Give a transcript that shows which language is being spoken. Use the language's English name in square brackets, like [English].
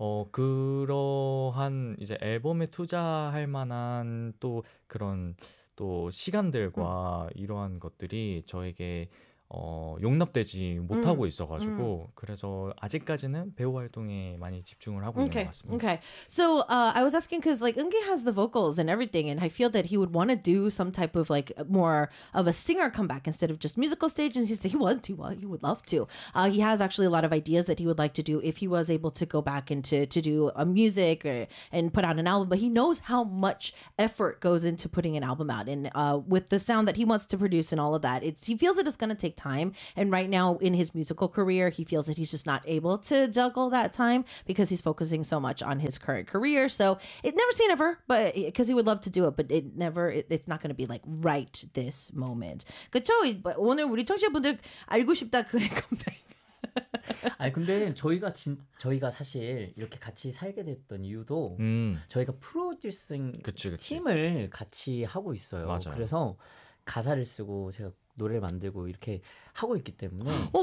[Korean] 그러한 이제 앨범에 투자할 만한 또 그런 또 시간들과 이러한 것들이 저에게 용납되지 못하고 있어가지고 그래서 아직까지는 배우 활동에 많이 집중을 하고 있는 것 같습니다. [English] Okay. So I was asking because like Eungi has the vocals and everything, and I feel that he would want to do some type of like more of a singer comeback instead of just musical stage. And he said he would love to. He has actually a lot of ideas that he would like to do if he was able to go back into to do a music or and put out an album. But he knows how much effort goes into putting an album out, and with the sound that he wants to produce and all of that, it's he feels that it's going to take time, and right now in his musical career he feels that he's just not able to juggle that time because he's focusing so much on his current career. So it never say never, but because he would love to do it, but it never it's not going to be like right this moment. [Korean] 그렇죠? 오늘 우리 청취자분들 알고 싶다 그런 컴백. 아니 근데 저희가 저희가 사실 이렇게 같이 살게 됐던 이유도 저희가 프로듀싱 팀을 같이 하고 있어요. 맞아요. 그래서 가사를 쓰고 제가 노래를 만들고 이렇게 하고 있기 때문에